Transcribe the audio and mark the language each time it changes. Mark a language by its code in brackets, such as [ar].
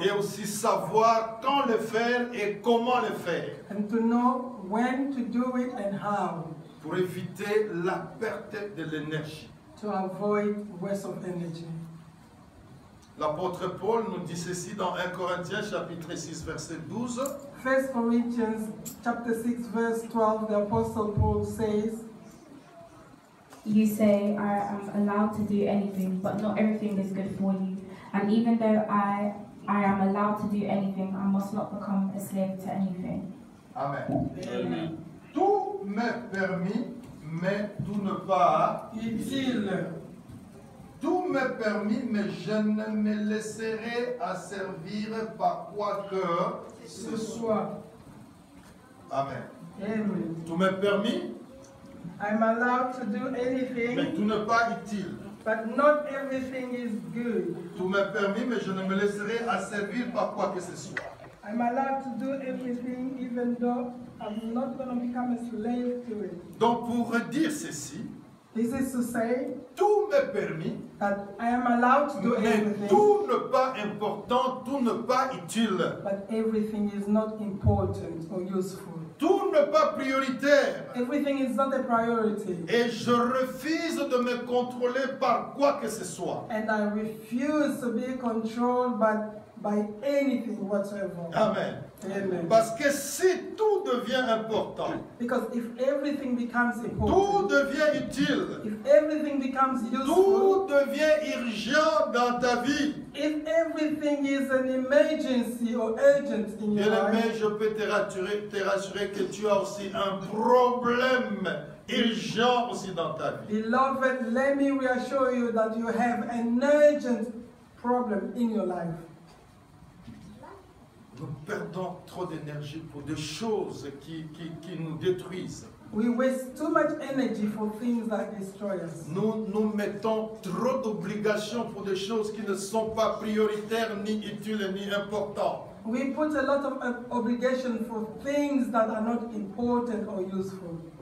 [fr] Et aussi savoir quand le faire et comment le faire [en] And to know when to do it and how, [fr] pour éviter la perte de l'énergie. [en] to avoid waste of energy. [fr] L'apôtre Paul nous dit ceci dans 1 Corinthiens chapitre 6 verset 12. [en] 1 Corinthians chapter 6 verse 12, the Apostle Paul says, You say, I am allowed to do anything, but not everything is good for you. And even though I am allowed to do anything, I must not become a slave to anything. Amen. Amen. [fr] Tout m'est permis, mais tout ne pas. Utile. Tout m'est permis, mais je ne me laisserai asservir par quoi que Ce soit. Amen. Amen. Tout m'est permis, [en] I'm allowed to do [fr] mais [en] anything, [fr] tout n'est pas utile. [en] but not everything is good. [fr] Tout m'est permis, mais je ne me laisserai asservir par quoi que ce soit. [en] I'm allowed to do everything even though I'm not going to become a slave to it. [fr] Donc pour dire ceci, [en] This is to say [fr] tout m'est permis, [en] that I am allowed to do [fr] mais [en] everything, [fr] tout n'est pas important, tout n'est pas utile. [en] but everything is not important or useful. [fr] Tout n'est pas prioritaire. [en] Everything is not a priority. [fr] Et je refuse de me contrôler par quoi que ce soit. [en] And I refuse to be controlled by anything whatsoever. Amen. Amen. [fr] Parce que si tout devient important, [en] Because if everything becomes [fr] tout [en] important, [fr] devient utile, [en] if everything becomes useful, [fr] tout devient urgent dans ta vie. [en] if everything is an emergency or urgent in your [fr] Bien-aimé, [en] life, [fr] je peux te rassurer que tu as aussi un problème urgent aussi dans ta vie. [en] beloved, let me reassure you that you have an urgent problem in your life. [fr] Nous perdons trop d'énergie pour des choses qui nous détruisent. [en] We waste too much energy for things that destroy us. [fr] Nous mettons trop d'obligations pour des choses qui ne sont pas prioritaires, ni utiles, ni importantes. [en] We put a lot of obligation for things that are not important or useful.